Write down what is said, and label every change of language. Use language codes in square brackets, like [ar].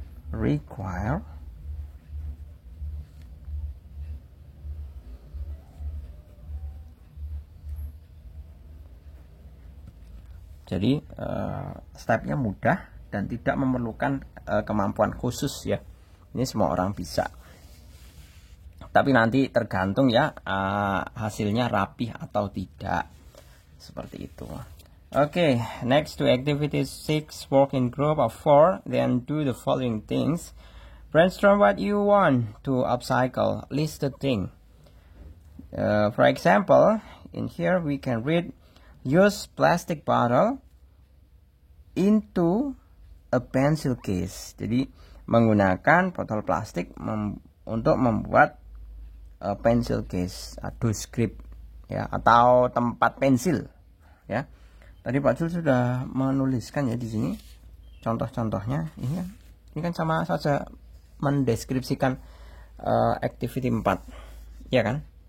[id] Require jadi stepnya mudah dan tidak memerlukan kemampuan khusus ya. Ini semua orang bisa. Tapi nanti tergantung ya hasilnya rapih atau tidak. Seperti itu. [en] Okay, next to activity 6, work in group of 4, then do the following things. Brainstorm what you want to upcycle. List the thing. For example, in here we can read, use plastic bottle into a pencil case. [id] Jadi menggunakan botol plastik untuk membuat pencil case atau script ya, atau tempat pensil ya. Tadi Pak Jul sudah menuliskan ya di sini contoh-contohnya. Ini kan sama saja mendeskripsikan activity 4 ya kan.